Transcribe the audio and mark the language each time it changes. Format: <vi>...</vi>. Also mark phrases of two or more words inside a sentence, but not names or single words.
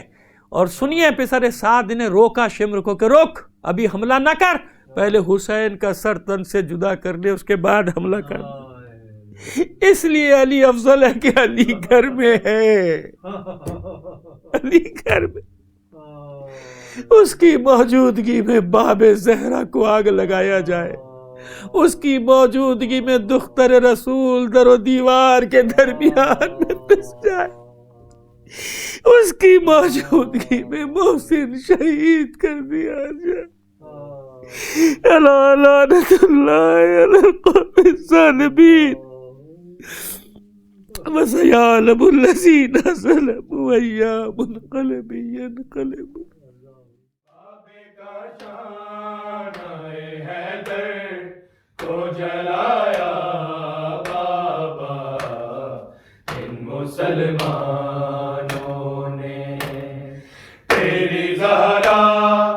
<ur>اور سنیے پسر سعد نے روکا شمر کو کہ روک، ابھی حملہ نہ کر، پہلے حسین کا سر تن سے جدا کر لے، اس کے بعد حملہ کر۔ اس لیے علی افضل ہے کہ علی گھر میں ہے، علی گھر میں، اس کی موجودگی میں باب زہرا کو آگ لگایا جائے، اس کی موجودگی میں دختر رسول در و دیوار کے درمیان میں پس جائے، اس کی موجودگی میں محسن شہید کر دیا جائے۔</ur> <ar>الا لعنت اللہ علی القوم الظالمین وسيعلم الذين ظلموا أيّ منقلب ينقلبون۔</ar> <ur>کو جلایا بابا ان مسلمانوں نے، تیری زہرا</ur>